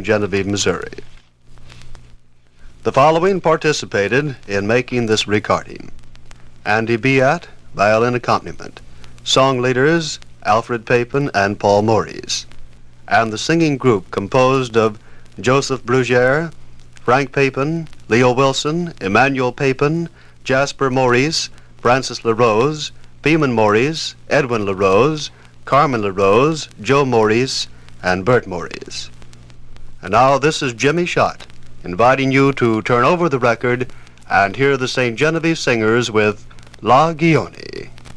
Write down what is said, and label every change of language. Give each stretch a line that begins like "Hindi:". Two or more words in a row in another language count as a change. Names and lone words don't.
English: Genevieve, Missouri. The following participated in making this recording: Andy Beat, violin accompaniment, song leaders Alfred Papin and Paul Maurice, and the singing group composed of Joseph Brugere, Frank Papin, Leo Wilson, Emmanuel Papin, Jasper Maurice, Francis LaRose, Beeman Maurice, Edwin LaRose, Carmen LaRose, Joe Maurice, and Bert Maurice. And now this is Jimmy Schott, inviting you to turn over the record and hear the St. Genevieve singers with La Guignolee.